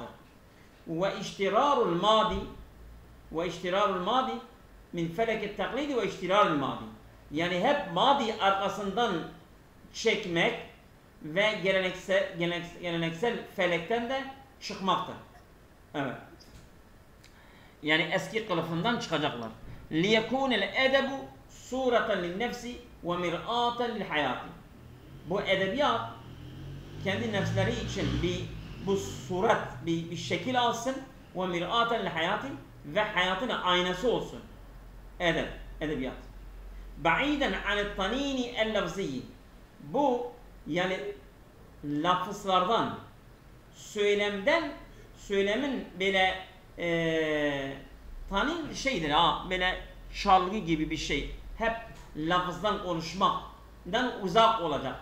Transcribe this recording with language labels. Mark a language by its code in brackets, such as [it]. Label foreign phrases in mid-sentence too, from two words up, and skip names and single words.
[ar] واجترار الماضي من فلك التقليد واجترار الماضي [tr] yani hep madi arkasından çekmek ve geleneksel felekten de çıkmaktır. Evet. Yani eski kılıfından çıkacaklar. [ar] لِيَكُونَ الْاَدَبُ صُورَةً لِلنَّفْسِ وَمِرْآةً لِلْحَيَاتِ [tr] Bu edebiyat kendi nefsleri için bu surat bir şekil alsın [ar] وَمِرْآةً لِلْحَيَاتِ [tr] ve hayatın aynası olsun. Edebiyat. [ar] بَعِيدًا عَنِ الطَّنِينِ الْلَفْزِيِّ [tr] Bu yani lafızlardan, söylemin böyle tanin şeydir ha, böyle çalgı gibi bir şey. Hep lafızdan konuşmaktan uzak olacak.